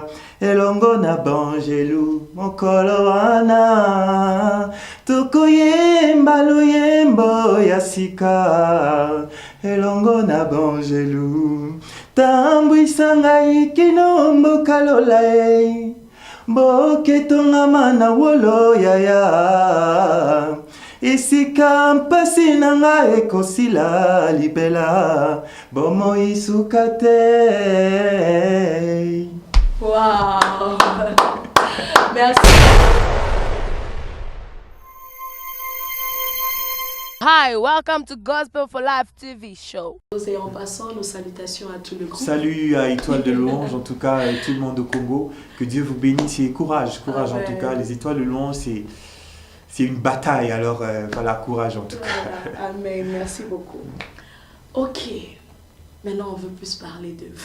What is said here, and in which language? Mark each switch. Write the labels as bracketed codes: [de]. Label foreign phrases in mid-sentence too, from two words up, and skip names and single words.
[ln] elongo na banjelu mokolo wana tokoyemba loyembo ya sika elongo na banjelu tambwisa ngai kino mboka lolae mboketongama na wolo yaya esika mpasi na ngai ekosila libela bomoi suka te. [fr] Wow! Merci. [en] Hi, welcome to Gospel for Life TV show. [fr] Et en passant, nos salutations à tout le groupe. Salut à Étoile de Louange, en tout cas, et tout le monde au Congo. Que Dieu vous bénisse et courage en tout cas. Les Étoiles de Louange, c'est une bataille, alors voilà, courage en tout cas. Amen, merci beaucoup. Ok, maintenant on veut plus parler de vous.